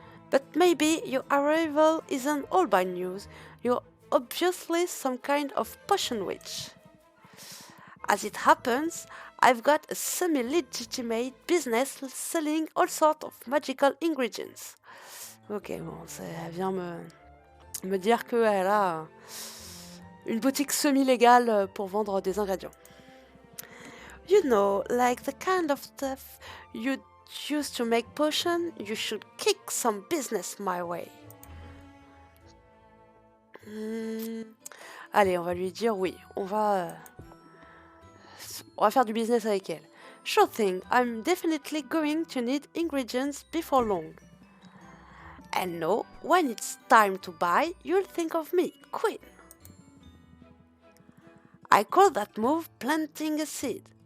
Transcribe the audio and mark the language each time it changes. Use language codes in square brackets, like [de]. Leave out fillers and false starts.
[en] But maybe your arrival isn't all bad news. You're obviously some kind of potion witch. As it happens, I've got a semi-legitimate business selling all sorts of magical ingredients. [fr] Ok, bon, elle vient me dire qu'elle a une boutique semi-légale pour vendre des ingrédients. [en] You know, like the kind of stuff you'd use to make potion, you should kick some business my way. [fr] Allez, on va lui dire oui, on va faire du business avec elle. [en] Sure thing, I'm definitely going to need ingredients before long. And no, when it's time to buy, you'll think of me, Queen. I call that move planting the seed.